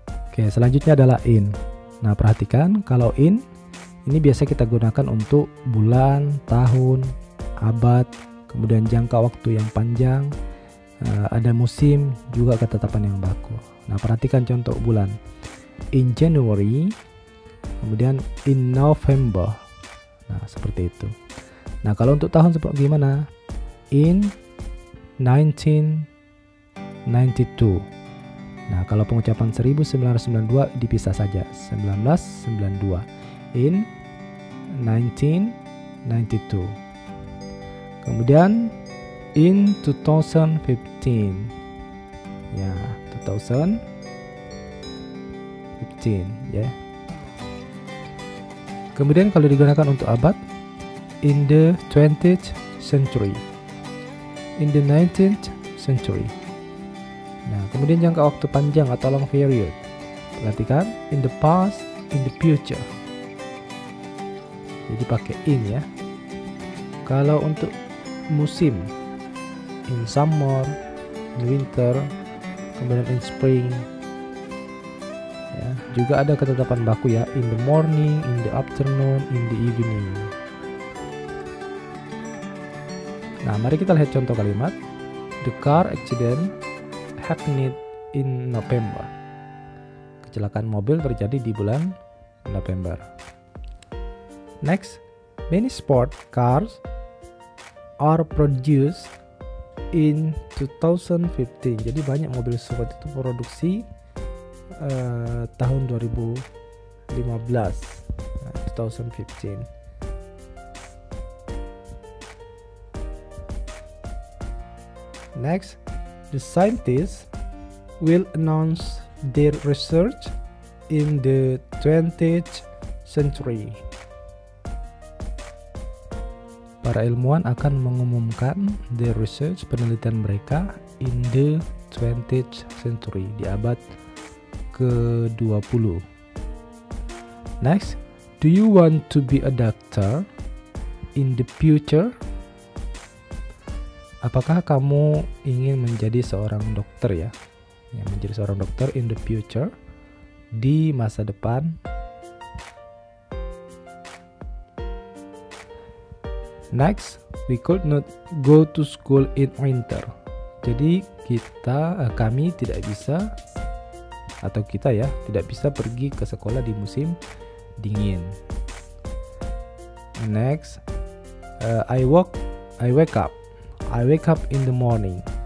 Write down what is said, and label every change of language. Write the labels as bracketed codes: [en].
[id] Oke, selanjutnya adalah in. Nah, perhatikan kalau in ini biasa kita gunakan untuk bulan, tahun, abad, kemudian jangka waktu yang panjang, ada musim, juga ketetapan yang baku. Nah, perhatikan contoh bulan. [en] In January, [id] kemudian [en] in November. [id] Nah, seperti itu. Nah, kalau untuk tahun seperti gimana? [en] In 1992. [id] Nah, kalau pengucapan 1992 dipisah saja, 1992. [en] In 1992. [id] Kemudian [en] in 2015. [id] Ya, 2015 ya. Kemudian kalau digunakan untuk abad, [en] in the 20th century. In the 19th century. [id] Nah, kemudian jangka waktu panjang atau [en] long period. [id] Perhatikan, [en] in the past, in the future. [id] Jadi pakai in ya. Kalau untuk musim, [en] in summer, in winter, [id] kemudian [en] in spring. [id] Ya, juga ada ketetapan baku ya, [en] in the morning, in the afternoon, in the evening. [id] Nah, mari kita lihat contoh kalimat. [en] The car accident happened in November. [id] Kecelakaan mobil terjadi di bulan November. [en] Next, many sport cars are produced in 2015. [id] Jadi banyak mobil sport itu produksi tahun 2015, 2015. [en] Next, the scientists will announce their research in the 20th century. [id] Para ilmuwan akan mengumumkan [en] their research, [id] penelitian mereka, [en] in the 20th century, [id] di abad ke-20. [en] Next, do you want to be a doctor in the future? [id] Apakah kamu ingin menjadi seorang dokter ya? Yang menjadi seorang dokter [en] in the future, [id] di masa depan. [en] Next, we could not go to school in winter. [id] Jadi kami tidak bisa atau kita ya tidak bisa pergi ke sekolah di musim dingin. [en] Next, I wake up in the morning.